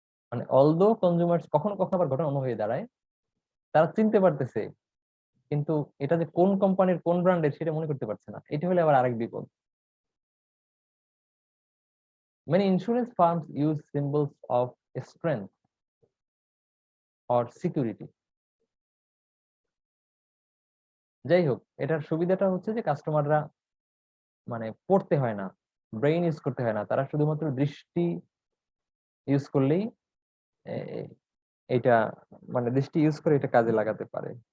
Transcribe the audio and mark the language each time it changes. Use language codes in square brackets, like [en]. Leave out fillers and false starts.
[bn] মানে although consumers কখনো কখনো আবার ঘটনা অন্য হয়ে দাঁড়ায়, তারা চিনতে পারতেছে কিন্তু এটা যে কোন কোম্পানির কোন ব্র্যান্ডের সেটা মনে করতে পারছে না, এটা হলে আবার আরেক বিপদ। [en] Many insurance firms use symbols of strength or security. [bn] যাই হোক, এটার সুবিধাটা হচ্ছে যে কাস্টমাররা মানে পড়তে হয় না, ব্রেইন ইউজ করতে হয় না, তারা শুধুমাত্র দৃষ্টি ইউজ করলেই এটা মানে দৃষ্টি ইউজ করে এটা কাজে লাগাতে পারে।